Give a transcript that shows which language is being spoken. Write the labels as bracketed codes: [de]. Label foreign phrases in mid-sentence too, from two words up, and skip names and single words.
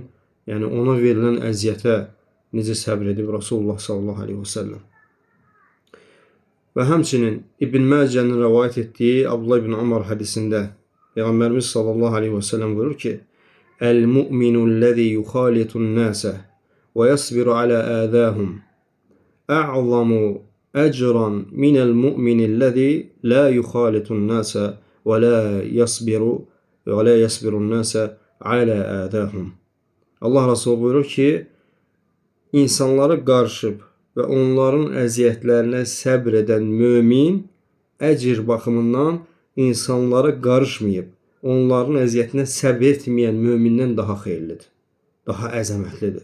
[az] Yəni ona verilən əziyyətə necə səbr edib Rasulullah [ar] صلى الله عليه وسلم. [az] Və həmçinin İbn Məcənin rəvayət etdiyi Abdullah ibn Umar hədisində Peyğəmbərimiz [ar] صلى الله عليه وسلم [az] buyurur ki: [ar] "المؤمن الذي يخالط الناس ويصبر على أذاهم أعظم أجرا من المؤمن الذي لا يخالط الناس ولا يصبرون الناس على أذاهم." [az] Allah Resulü buyurur ki, insanlara qarışıb və onların əziyyətlərinə səbr edən mömin əcr baxımından insanlara qarışmayıb, onların əziyyətinə səbr etməyən mömindən daha xeyirlidir, daha əzəmətlidir.